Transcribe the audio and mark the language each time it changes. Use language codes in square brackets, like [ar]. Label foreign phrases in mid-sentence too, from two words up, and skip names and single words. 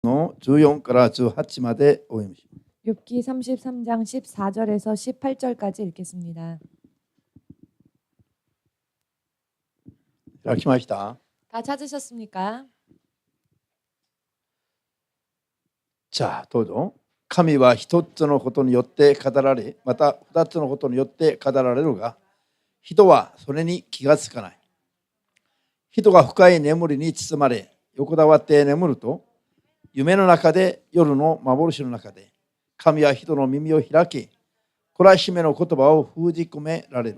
[ja] の14から18までお読みします。 [ko] 욥기 33장 14절에서 18절까지 읽겠습니다. [ja] 開きました。 [ko] 다 찾으셨습니까? [ja] じゃあどうぞ。神は一つのことによって語られ、また二つのことによって語られるが、人はそれに気がつかない。人が深い眠りに包まれ、横たわって眠ると、夢の中で、夜の幻の中で、神は人の耳を開き、懲らしめの言葉を封じ込められる。